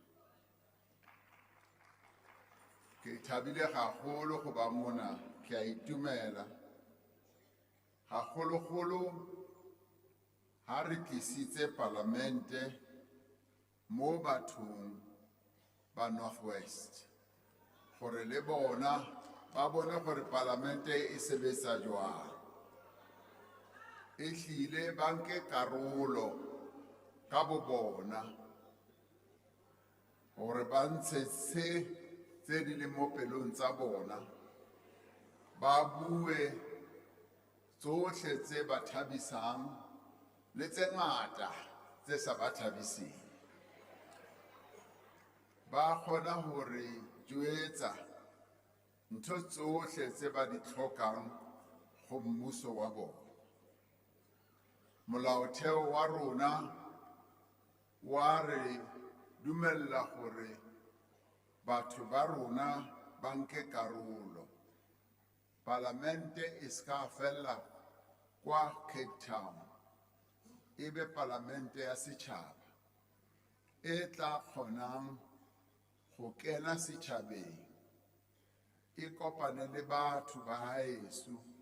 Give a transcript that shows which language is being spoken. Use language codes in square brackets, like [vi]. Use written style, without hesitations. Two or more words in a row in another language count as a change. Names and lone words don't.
[tn] Ke thabile gagolo go ba mona, ke a itumela gagolo-golo ha re tlisitse Palamente mo bathong ba Northwest gore le bona ba bone gore Palamente e sebetsa jwang, e hlile ba nke karolo ka bo bona gore ba ntshe tse di leng mo pelong tsa bona, ba bue tsohle tse ba thabisang le tse ngata tse sa ba thabiseng. [st] Ba kgona hore jwetsa ntho tsohle tse ba di tlhokang go mmuso wa bona. [tn] Molaotheo wa rona wa re dumella gore batho ba rona ba nke karolo. Palamente e ska fela kwa Cape Town, ebe Palamente ya setšhaba e tla kgonang go kena setšhabeng, e kopane le batho ba haeso.